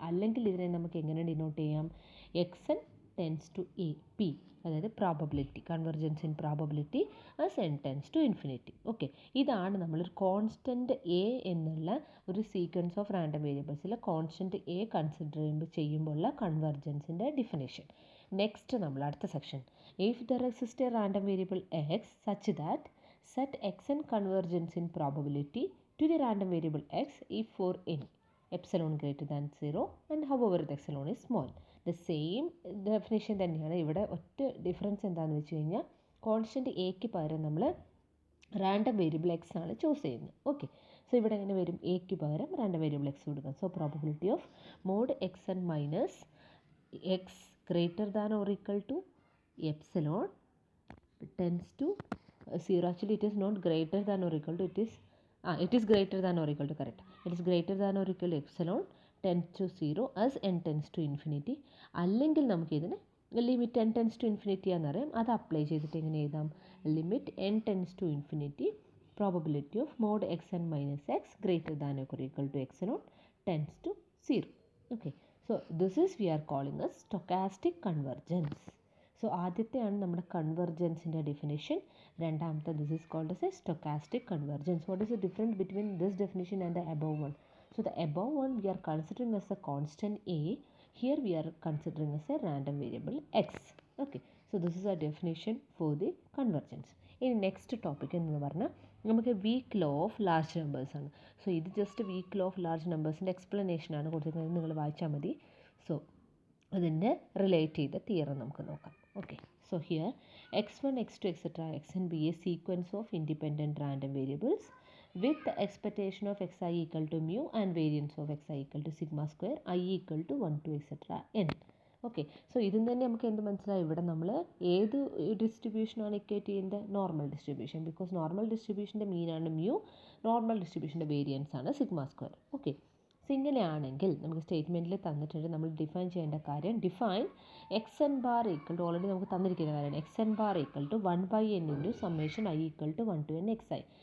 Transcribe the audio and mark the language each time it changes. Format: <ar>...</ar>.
<ml>അല്ലെങ്കിൽ ഇതിനെ നമുക്ക് എങ്ങനെ ഡിനോട്ട് ചെയ്യാം?</ml> <en>X N tends to A P,</en> <ml>അതായത് probability, convergence in probability</ml> <en>as n tends to infinity.</en> <ml>Okay, ഇതാണ് നമ്മളൊരു കോൺസ്റ്റൻറ്റ് എ എന്നുള്ള ഒരു sequence of random വേരിയബിൾസിൽ constant A consider ചെയ്യുമ്പോഴുള്ള കൺവെർജൻസിൻ്റെ ഡിഫിനേഷൻ.</ml> <en>next</en> <ml>നമ്മൾ അടുത്ത</ml> <en>Section, if there exist a random variable X such that set xn convergence in probability to the random variable x if for any epsilon greater than 0 and however the epsilon is small. The same definition</en> <ml>തന്നെയാണ് ഇവിടെ. ഒറ്റ difference എന്താണെന്ന് വെച്ച് കഴിഞ്ഞാൽ constant എക്ക് പകരം നമ്മൾ random variable X ആണ് ചൂസ് ചെയ്യുന്നത്. ഓക്കെ, സോ ഇവിടെ എങ്ങനെ വരും? എക്ക് പകരം റാൻഡം വേരിയബിൾ എക്സ് കൊടുക്കാം.</ml> <en>So probability of mod X N minus X greater than or equal to epsilon tends to 0. Actually it is not greater than or equal to, it is greater than or equal to, correct, it is greater than or equal to epsilon tends to 0 as n tends to infinity.</en> <ml>അല്ലെങ്കിൽ നമുക്ക് ഇതിന് limit</ml> <en>n tends to infinity</en> <ml>എന്നറിയാം, അത് apply ചെയ്തിട്ട് എങ്ങനെ എഴുതാം?</ml> <en>Limit n tends to infinity probability of mod X N minus X greater than or equal to epsilon tends to 0. Okay, so this is we are calling as stochastic convergence.</en> <ml>So ആദ്യത്തെയാണ് നമ്മുടെ കൺവെർജൻസിൻ്റെ definition. രണ്ടാമത്തെ</ml> <en>This is called as a stochastic convergence. What is the difference between this definition and the above one? So the above one we are considering as a constant a, here we are considering as a random variable x. Okay, so this is a definition for the convergence.</en> <ml>ഇനി next topic എന്ന് പറഞ്ഞാൽ നമുക്ക് week law of large numbers ആണ്. So ഇത് just week law of large നമ്പേഴ്സിൻ്റെ എക്സ്പ്ലനേഷനാണ് കൊടുത്തിരിക്കുന്നത്, നിങ്ങൾ വായിച്ചാൽ മതി. സോ അതിൻ്റെ റിലേറ്റ് ചെയ്ത തിയറം നമുക്ക് നോക്കാം.</ml> <en>Okay, so here x1 x2 etc. xn be a sequence of independent random variables with the expectation of xi equal to mu and variance of xi equal to sigma square I equal to 1 to etc. n.</en> <ml>Okay, so ഇതിൽ തന്നെ നമുക്ക് എന്ത് മനസ്സിലായി? ഇവിടെ നമ്മൾ ഏത് ഡിസ്ട്രിബ്യൂഷനാണ് equate ചെയ്യുന്നത്? Normal distribution. Because normal ഡിസ്ട്രിബ്യൂഷൻ്റെ മീനാണ് മ്യൂ, നോർമൽ ഡിസ്ട്രിബ്യൂഷൻ്റെ വേരിയൻസ് ആണ് സിഗ്മ സ്ക്വയർ. ഓക്കെ, സോ ഇങ്ങനെയാണെങ്കിൽ നമുക്ക് സ്റ്റേറ്റ്മെൻറ്റിൽ തന്നിട്ടുണ്ട്, നമ്മൾ ഡിഫൈൻ ചെയ്യേണ്ട കാര്യം define X N bar equal to, already നമുക്ക് തന്നിരിക്കുന്ന കാര്യമാണ്, X N bar equal to</ml> <en>1/n into summation i equal to 1 to n xi.</en>